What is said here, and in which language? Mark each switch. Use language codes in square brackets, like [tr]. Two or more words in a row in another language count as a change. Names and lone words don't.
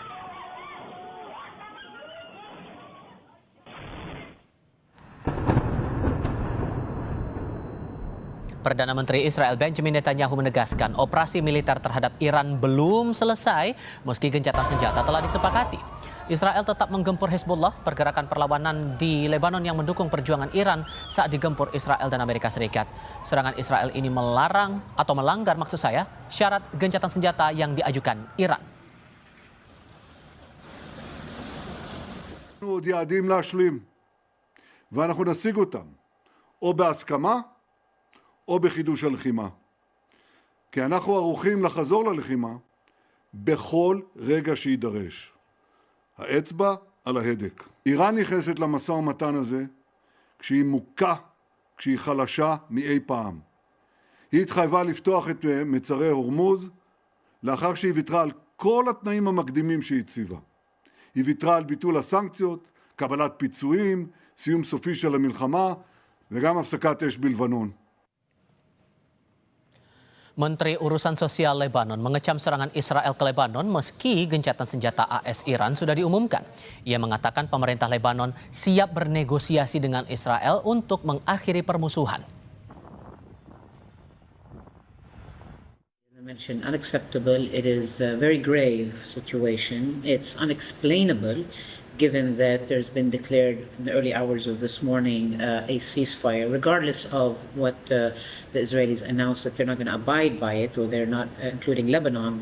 [id] Perdana Menteri Israel Benjamin Netanyahu menegaskan operasi militer terhadap Iran belum selesai meski gencatan senjata telah disepakati. Israel tetap menggempur Hezbollah, pergerakan perlawanan di Lebanon yang mendukung perjuangan Iran saat digempur Israel dan Amerika Serikat. Serangan Israel ini melanggar syarat gencatan senjata yang diajukan Iran. [he] יעדים להשלים, ואנחנו נשיג אותם, או בהסכמה, או בחידוש הלחימה. כי אנחנו ערוכים לחזור ללחימה בכל רגע שידרש. האצבע על ההדק. איראן נכנסת למשא ומתן הזה כשהיא מוכה, כשהיא חלשה מאי פעם. היא התחייבה לפתוח את מצרי הורמוז לאחר שהיא ויתרה על כל התנאים המקדימים שהיא הציבה. היא ויתרה על ביטול הסנקציות, קבלת פיצויים, סיום סופי של המלחמה וגם הפסקת אש בלבנון. [id] Menteri Urusan Sosial Lebanon mengecam serangan Israel ke Lebanon meski gencatan senjata AS Iran sudah diumumkan. Ia mengatakan pemerintah Lebanon siap bernegosiasi dengan Israel untuk mengakhiri permusuhan. [en] I mentioned unacceptable. It is a very grave situation. It's unexplainable given that there's been declared in the early hours of this morning a ceasefire, regardless of what the Israelis announced that they're not going to abide by it, or they're not, including Lebanon.